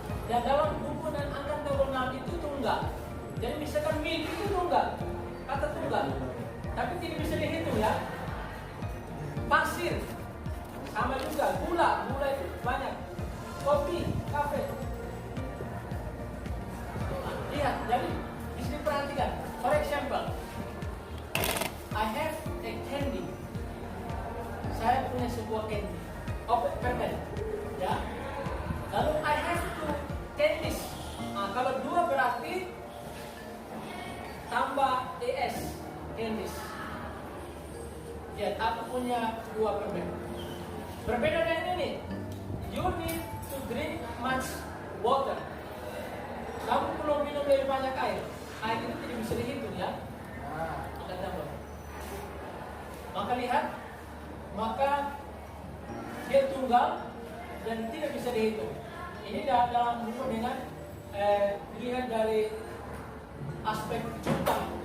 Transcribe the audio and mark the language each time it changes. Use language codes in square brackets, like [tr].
[id] Dan dalam hubungan uncountable noun itu tunggal. Jadi misalkan milk itu tunggal, kata tunggal, tapi tidak bisa dihitung ya. Pasir sama juga, gula itu banyak, kopi, kafe. Nah, lihat, jadi bisa diperhatikan. [en] For example, I have a candy. [id] Saya punya sebuah candy. Permen, ya. Lalu [en] I have two candies. [id] Nah, kalau dua berarti tambah es, candies. Ya, aku punya dua permen. Berbeda dengan ini. [en] You need to drink much water. [id] Kamu perlu minum lebih banyak air. Air itu tidak bisa dihitung ya. Maka tambah. Maka lihat, maka dia tunggal dan tidak bisa dihitung. Ini dalam hubungan dengan dilihat dari aspek jumlah.